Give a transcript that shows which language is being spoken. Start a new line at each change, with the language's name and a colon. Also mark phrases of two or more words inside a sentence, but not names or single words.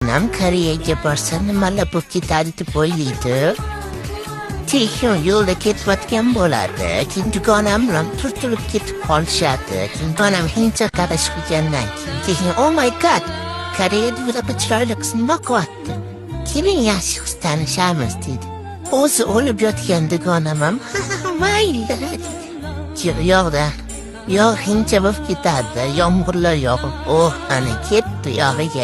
Uzbek: dugonam Koreyaga borsa nimalar bo'lib ketadi deb o'ylaydi. Keyin yo'lda ketayotgan bo'ladi. Keyin dugonam bilan turtilib ketib qolishadi. Keyin dugonam hindcha qarash qilgandan keyin
English: oh my god,
Uzbek: Koreyada bunaqa chiroyli qiz nima qilyapti? Keling yaxshi qiz tanishamiz dedi. O'zi o'lib yotgan dugonam ham mayli dedi. Yo'q hindcha bo'lib ketadi. Yomg'irlar yog'ib, ana ketdi yog'iga.